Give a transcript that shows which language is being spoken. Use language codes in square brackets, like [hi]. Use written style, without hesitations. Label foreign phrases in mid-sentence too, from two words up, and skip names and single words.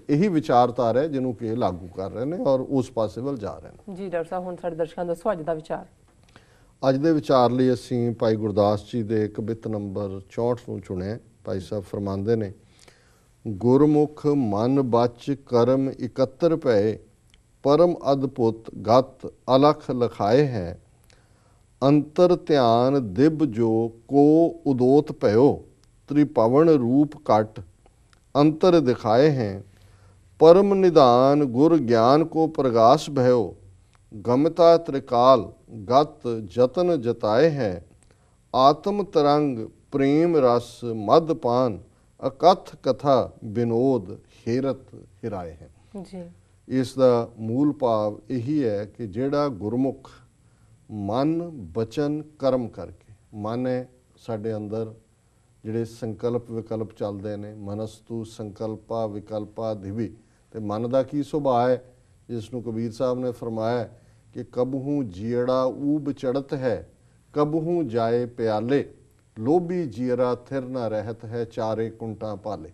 [pa] ਇਹੀ ਵਿਚਾਰਧਾਰਾ ਹੈ ਜਿਹਨੂੰ ਕਿ ਲਾਗੂ ਕਰ ਰਹੇ ਨੇ ਔਰ ਉਸ ਪਾਸੇ ਵੱਲ ਜਾ ਰਹੇ ਨੇ। ਜੀ ਡਾਕਟਰ ਸਾਹਿਬ, ਹੁਣ ਸਾਡੇ ਦਰਸ਼ਕਾਂ ਦਾ ਦੱਸੋ ਅੱਜ ਦਾ ਵਿਚਾਰ। ਅੱਜ ਦੇ ਵਿਚਾਰ ਲਈ ਅਸੀਂ ਭਾਈ ਗੁਰਦਾਸ ਜੀ ਦੇ ਕਵਿਤ ਨੰਬਰ 64 ਨੂੰ ਚੁਣਿਆ। ਭਾਈ ਸਾਹਿਬ ਫਰਮਾਉਂਦੇ ਨੇ, [bra] ਗੁਰਮੁਖ ਮਨ ਬਚ ਕਰਮ ਇਕੱਤਰ ਭਏ, परम अद्भुत गत अलख लखाए हैं, अंतर ध्यान दिब जो को उदोत भयो, त्रिभवन रूप कट अंतर दिखाए हैं, परम निदान गुर ज्ञान को प्रगास भयो, गमता त्रिकाल गत जतन जताए हैं, आत्म तरंग प्रेम रस मदपान अकथ कथा विनोद हेरत हिराए हैं। जी। [pa] ਇਸ ਦਾ ਮੂਲ ਭਾਵ ਇਹੀ ਹੈ ਕਿ ਜਿਹੜਾ ਗੁਰਮੁਖ ਮਨ ਬਚਨ ਕਰਮ ਕਰਕੇ, ਮਨ ਹੈ ਸਾਡੇ ਅੰਦਰ ਜਿਹੜੇ ਸੰਕਲਪ ਵਿਕਲਪ ਚੱਲਦੇ ਨੇ, [sa] मनस्तू संकल्पा विकल्पा दिवी, [pa] ਤੇ ਮਨ ਦਾ ਕੀ ਸੁਭਾਅ ਹੈ ਜਿਸ ਨੂੰ ਕਬੀਰ ਸਾਹਿਬ ਨੇ ਫਰਮਾਇਆ ਕਿ [bra] ਕਬਹੂ ਜੀੜਾ ਊਬ ਚੜਤ ਹੈ, ਕਬਹੂ ਜਾਏ ਪਿਆਲੇ, ਲੋਭੀ ਜੀਰਾ ਥਿਰ ਨਾ ਰਹਿਤ ਹੈ, ਚਾਰੇ ਕੁੰਟਾਂ ਪਾਲੇ।